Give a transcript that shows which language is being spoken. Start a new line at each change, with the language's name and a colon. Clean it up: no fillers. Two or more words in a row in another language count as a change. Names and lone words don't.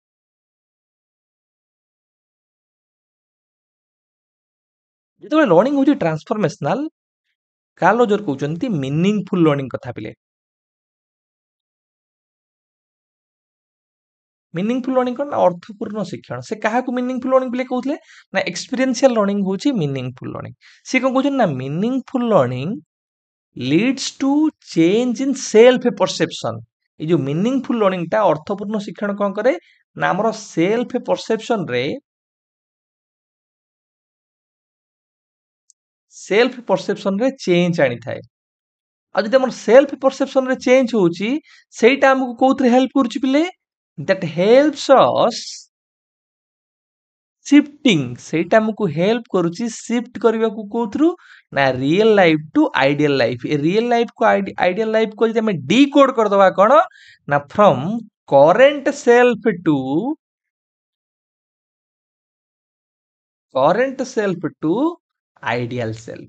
Odia: ଯେତେବେଳେ ଲର୍ଣ୍ଣିଂ ହଉଛି ଟ୍ରାନ୍ସଫରମେସନାଲ, କାର୍ଲ ରୋଜର କହୁଛନ୍ତି
English: meaningful learning
Odia: କଥା। ପିଲେ
English: meaningful learning
Odia: କଣ ନା ଅର୍ଥପୂର୍ଣ୍ଣ ଶିକ୍ଷଣ। ସେ କାହାକୁ
English: meaningful learning
Odia: ପିଲେ କହୁଥିଲେ ନା
English: experiential learning
Odia: ହଉଛି
English: meaningful learning.
Odia: ସେ କଣ କହୁଛନ୍ତି ନା
English: meaningful learning leads to change in self perception।
Odia: এই ଯୋଉ
English: meaningful learning
Odia: ଟା ଅର୍ଥପୂର୍ଣ୍ଣ ଶିକ୍ଷଣ କଣ କରେ ନା ଆମର
English: self perception
Odia: ରେ ଚେଞ୍ଜ ଆଣିଥାଏ। ଆଉ ଯଦି ଆମର
English: self perception
Odia: ରେ ଚେଞ୍ଜ ହଉଛି, ସେଇଟା ଆମକୁ କୋଉଥିରେ ହେଲ୍ପ କରୁଛି ପିଲେ?
English: that helps us shifting।
Odia: ସେଇଟା ଆମକୁ ହେଲ୍ପ କରୁଛି ସିଫ୍ଟ କରିବାକୁ କୋଉଥିରୁ ନା
English: real life to ideal life.
Odia: ଏ
English: real life
Odia: କୁ
English: ideal life
Odia: କୁ ଯଦି ଆମେ ଡିକୋଡ କରିଦବା କଣ ନା
English: from current self to ideal self.